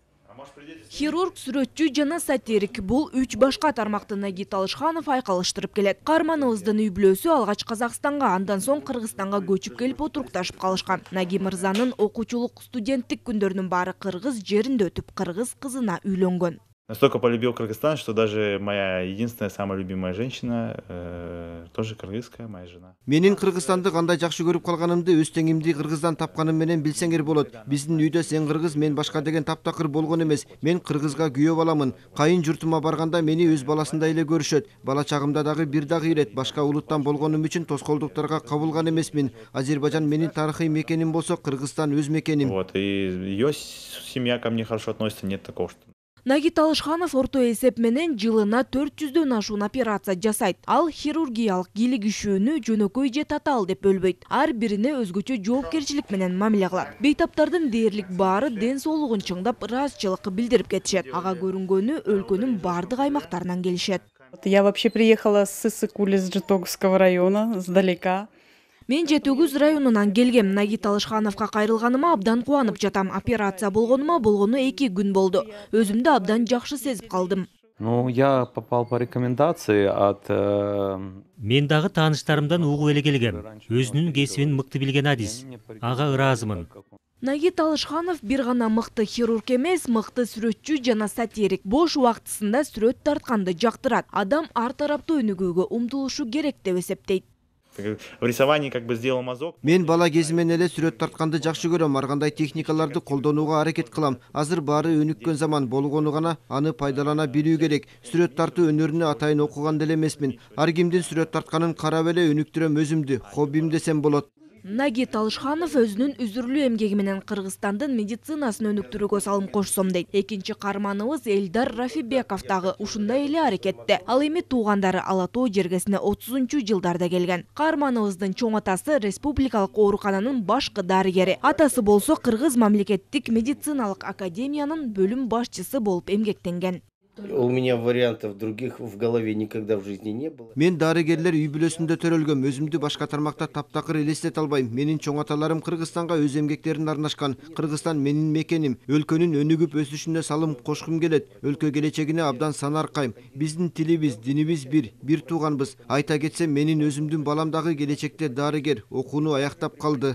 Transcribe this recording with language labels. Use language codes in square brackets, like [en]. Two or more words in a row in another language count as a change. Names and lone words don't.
[ky] Хирург, сүрөтчү жана сатирик бул 3 башка тармакты Нагит Алышханов айкалыштырып келет. Кармановуздун үй бүлөсү алгач Казакстанга, андан соң Кыргызстанга көчүп келип отурукташып калышкан. Наги мырзанын окуучулук студенттик күндөрүнүн баары кыргыз жеринде өтүп, кыргыз кызына үйлөнгөн. [ru] Настолько полюбил Кыргызстан, что даже моя единственная, самая любимая женщина тоже кыргызская, моя жена. [ky] Менин Кыргызстанды кандай жакшы көрүп калганымды өз теңимди Кыргыздан тапканым менен билсеңер болот. Биздин үйдө сен кыргыз, мен башка деген таптакыр болгон эмес. Мен кыргызга күйөө баламын. Кайын журтума барганда мени өз баласындай эле көрүшөт. Бала чагымда дагы бир дагы ирет. Башка улуттан болгонум үчүн тоскоолдуктарга кабылган эмесмин. Азербайжан менин тарыхый мекеним болсо, Кыргызстан өз мекеним. [ru] Вот, и ее семья ко мне хорошо относится, нет такого, что... [ky] Нагит Алышханов орто эсеп менен жылына 400дөн ашуун операция жасайт. Ал хирургиялык кийлигишүүнү жөнөкөй же татаал деп бөлбөйт. Ар бирине өзгөчө жоопкерчилик менен мамиле кылат. Бейтаптардын дээрлик баары ден соолугун чыңдап, ыраазычылык билдирип кетишет. Ага көрүнгөнү өлкөнүн бардык аймактарынан келишет. [ru] Я вообще приехала с Иссык-Куль, из Житомирского района, сдалека. [ky] Мен Жетөгүз районунан келгем. Нагит Алышхановго кайрылганыма абдан кубанып жатам. Операция болгону 2 күн болду. Өзүмдү абдан жакшы сезип калдым. [ru] Ну, я попал по рекомендации от... [ky] Мен дагы тааныштарымдан угуп эле келгем. Өзүнүн кесибин мыкты билген адис. Ага ыраазымын. Нагит Алышханов бир гана мыкты хирург эмес, мыкты сүрөтчү жана сатирик. Бош убактысында сүрөт тартканды жактырат. Адам ар тараптуу өнүгүүгө умтулушу керек деп эсептейт. [ru] В рисовании как бы сделал мазок. [ky] Мен бала кезимен эле сүрөт тартканды жакшы көрөм. Ар кандай техникаларды колдонууга аракет кылам. Азыр баары өнүккөн заман болгону гана аны пайдалана билүү керек. Сүрөт тартуу өнөрүнө атайын окуган деле эмесмин. Ар кимдин сүрөт тартканын карап эле өнүктүрөм өзүмдү. Хоббим десем болот. Нагит Алышханов өзүнүн үзүрлүү эмгеги менен Кыргызстандын медицинасын өнүктүрүүгө салым кошсом дейт. Экинчи каарманыбыз Элдар Рафибеков дагы ушундай эле аракетте. Ал эми туугандары Ала Тоо жергесине 30-жылдарда келген. Каарманыбыздын чоң атасы республикалык оорукананын башкы дарыгери. Атасы болсо Кыргыз мамлекеттик медициналык академиянын бөлүм башчысы болуп эмгектенген. [ru] У меня вариантов других в голове никогда в жизни не было. [ky] Мен дарыгерлер үй бүлөсүндө төрөлгөм. Өзүмдү башка тармакта таптакыр элестете албайм. Менин чоң аталарым Кыргызстанга өз эмгектерин арнашкан. Кыргызстан менин мекеним. Өлкөнүн өнүгүп өсүшүнө салым кошкум келет. Өлкө келечегине абдан санаркайм. Биздин тилибиз, динибиз бир тууганбыз. Айта кетсем, менин өзүмдүн балам дагы келечекте дарыгер, окууну аяктап калды.